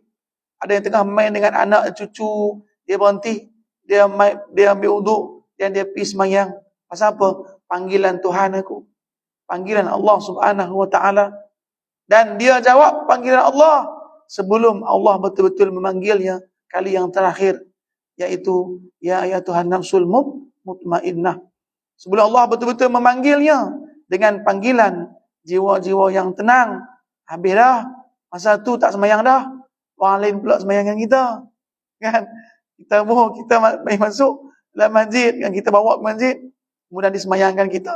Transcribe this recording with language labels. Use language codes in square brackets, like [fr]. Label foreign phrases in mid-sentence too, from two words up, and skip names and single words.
[ms] Ada yang tengah main dengan anak cucu, dia berhenti, dia ambil wuduk dan dia pergi semayang. Pasal apa? Panggilan Tuhan aku. Panggilan Allah [ar] سبحانه وتعالى. [ms] Dan dia jawab panggilan Allah sebelum Allah betul-betul memanggilnya kali yang terakhir, yaitu [ar] يا أيتها النفس المطمئنة. [ms] Sebelum Allah betul-betul memanggilnya dengan panggilan jiwa-jiwa yang tenang. Habis dah, masa tu tak semayang dah. Orang lain pula semayang dengan kita. Kan? Kita masuk dalam masjid, yang kita bawa ke masjid, kemudian disemayangkan kita.